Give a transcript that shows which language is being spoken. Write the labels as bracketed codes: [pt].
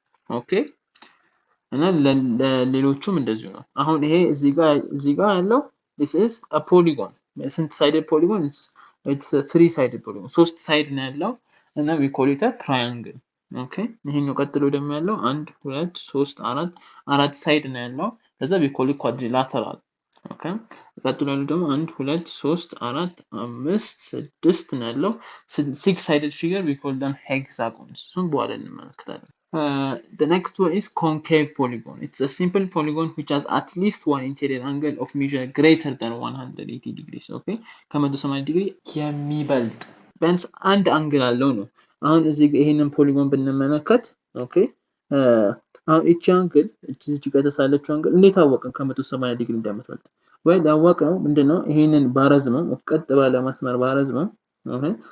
[am] Okay እና ለሌሎቹም እንደዚሁ ነው አሁን ይሄ እዚህ ጋር ያለው [en] this is a polygon [am] ስንት [en] sided polygon it's a three sided polygon [am] ሶስት ሳይድ ነው ያለው እና [en] we call it a triangle okay [am] ይሄኛው ቀጥሎ ደግሞ ያለው 1 2 3 4 አራት ሳይድ ነው ያለው ከዛ [en] we call it quadrilateral [am] okay ቀጥሎ ያለው ደግሞ 1 2 3 4 5 6 ነው ያለው [en] six sided figure we call them hexagons [am] እሱን በኋላ እንመለከታለን [en] the next one is concave polygon. It's a simple polygon which has at least one interior angle of measure greater than 180 degrees. Okay? [am] ከ180 ዲግሪ የሚበልጥ ቢያንስ አንድ አንግል አለው ነው። አሁን እዚህ ይሄንን ፖሊጎን ብንመለከት ኦኬ አሁን እቺ አንግል እቺ ጋር ተሳለችው አንግል እንዴት አወቅን ከ180 ዲግሪ እንደምትበልጥ ወይ ያወቅነው ምንድነው ይሄንን ባረዝመው ቀጥ ባለ መስመር ባረዝመው ኦኬ